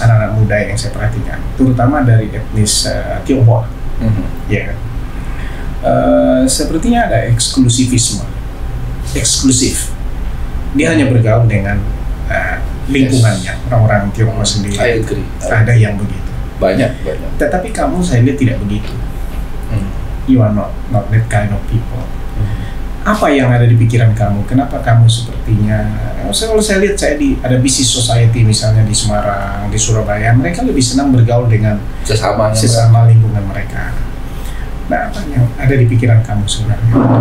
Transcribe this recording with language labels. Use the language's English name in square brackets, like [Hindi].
[Indonesian] Anak-anak muda yang saya perhatikan, terutama dari etnis Tionghoa. Ya kan. Sepertinya ada eksklusif. Dia hanya bergaul dengan lingkungannya, orang-orang Tionghoa sendiri. [English] I agree. [Indonesian] Ada yang begitu. Banyak. Tetapi kamu saya lihat tidak begitu. [English] You are not that kind of people. [Indonesian] Apa yang ada di pikiran kamu? Kenapa kamu sepertinya? Kalau saya lihat ada business society misalnya di Semarang, di Surabaya, mereka lebih senang bergaul dengan sesama lingkungan mereka. Nah, apa yang ada di pikiran kamu sebenarnya?